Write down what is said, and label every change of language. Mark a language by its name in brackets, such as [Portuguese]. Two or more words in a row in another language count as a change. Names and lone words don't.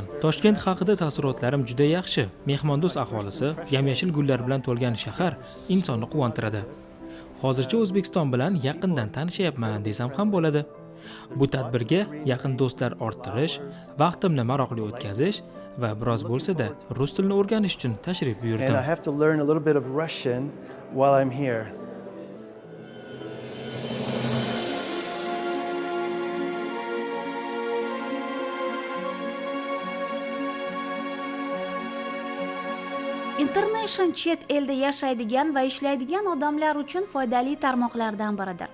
[Uzbek] Toshkent haqida taassurotlarim juda yaxshi. Mehmondo'st aholisi, yam-yashil gullar bilan to'lgan shahar insonni quvontiradi. Hozircha O'zbekiston bilan yaqindan tanishyapman desam ham bo'ladi. Bu tadbirga yaqin do'stlar orttirish, vaqtimni maroqli o'tkazish va biroz bo'lsa-da rus tilini o'rganish uchun tashrif buyurdim. [English] And I have to learn a little bit of Russian while I'm here. [Uzbek] Internation chet elda yashaydigan va ishlaydigan odamlar uchun foydali tarmoqlardan biridir.